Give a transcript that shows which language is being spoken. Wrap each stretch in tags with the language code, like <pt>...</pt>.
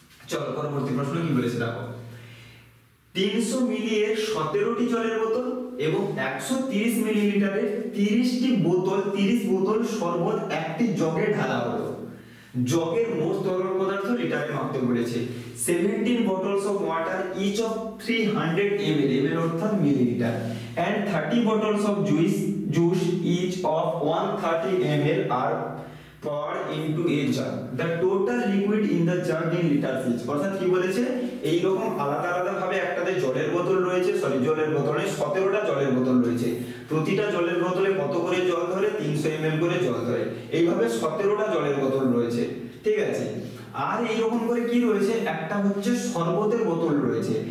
<bn>চলো পরবর্তী প্রশ্ন কি বলেছে দেখো। 300 মিলি এর 17টি জলের বোতল এবং 130 মিলিলিটারের 30টি বোতল 30 বোতল শরবত একটি জগে ঢালা হলো। জগের মোট তরল পদার্থ লিটারে মাপতে বলেছে।</bn> <en>17 bottles of water each of 300 ml, ml</en> <bn>অর্থাৎ millilitre,</bn> <en>and 30 bottles of juice each of 130 ml are poured into a jug. The total liquid in the jug in liters each.</en> <bn>অর্থাৎ কি বলেছে, এই রকম আলাদা আলাদা ভাবে একটাতে জলের বোতল রয়েছে, জলের বোতলে 17টা জলের বোতল রয়েছে। প্রতিটা জলের বোতলে কত করে জল ধরে? 300 ml করে জল ধরে। এইভাবে 17টা জলের বোতল রয়েছে, ঠিক আছে। আর এইরকম করে কি রয়েছে, একটা হচ্ছে শরবতের বোতল রয়েছে।</bn>